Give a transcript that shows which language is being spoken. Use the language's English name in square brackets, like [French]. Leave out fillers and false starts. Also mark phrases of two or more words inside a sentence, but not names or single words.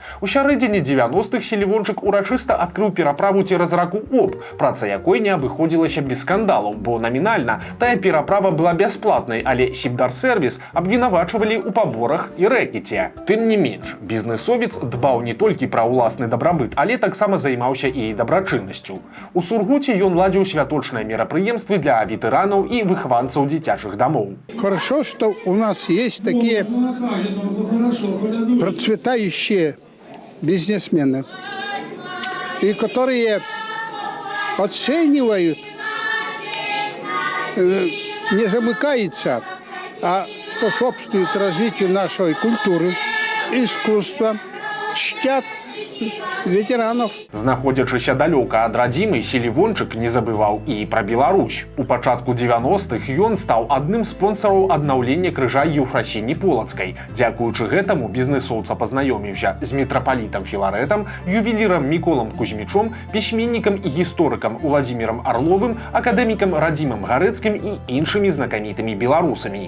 [Belarusian] У сярэдзіне 90-х Селівончык урачыста адкрыў пераправу цераз раку Обь, праца якой не абыходзілася без скандалаў, бо намінальна тая пераправа была бясплатнай, але Сібдарсервіс абвінавачвалі ў паборах і рэкеце. Тым не менш, бізнесовец дбаў не толькі пра ўласны дабрабыт, але таксама займаўся і дабрачыннасцю. У Сургуце ён ладзіў святочныя мерапрыемствы для ветэранаў і выхаванцаў дзіцячых дамоў. [Russian] Хорошо, что у нас есть такие процветающие бизнесмены, и которые оценивают, не замыкаются, а способствуют развитию нашей культуры, искусства, чтят ветеранов. [Belarusian] Знаходзячыся далёка ад радзімы, Селівончык не забываў і пра Беларусь. У пачатку 90-х ён стаў адным з спонсараў аднаўлення крыжа Еўфрасіні Полацкай. Дзякуючы гэтаму бізнесоўца пазнаёміўся з мітрапалітам Філарэтам, ювелірам Міколам Кузьмічом, пісьменнікам і гісторыкам Уладзімірам Арловым, акадэмікам Радзімам Гарэцкім і іншымі знакамітымі беларусамі.